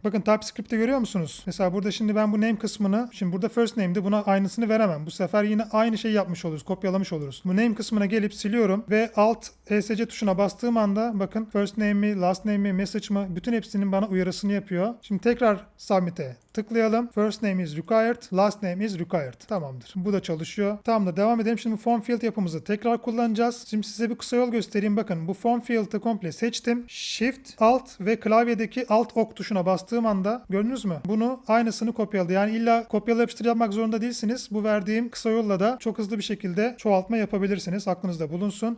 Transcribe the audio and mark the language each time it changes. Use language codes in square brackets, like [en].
[tr] Bakın TypeScript'te görüyor musunuz? Mesela burada şimdi ben bu name kısmını şimdi burada first name'di buna aynısını veremem. Bu sefer yine aynı şeyi yapmış oluruz. Kopyalamış oluruz. Bu name kısmına gelip siliyorum ve alt ESC tuşuna bastığım anda bakın first name mi, last name mi, message mı bütün hepsinin bana uyarısını yapıyor. Şimdi tekrar submit'e tıklayalım. [en] First name is required, last name is required. [tr] Tamamdır. Bu da çalışıyor. Tamamdır. Devam edelim. Şimdi form field yapımızı tekrar kullanacağız. Şimdi size bir kısa yol göstereyim. Bakın bu form field'ı komple seçtim. Shift, Alt ve klavyedeki Alt ok tuşuna bastığım anda gördünüz mü? Bunu aynısını kopyaladı. Yani illa kopyala yapıştır yapmak zorunda değilsiniz. Bu verdiğim kısa yolla da çok hızlı bir şekilde çoğaltma yapabilirsiniz. Aklınızda bulunsun.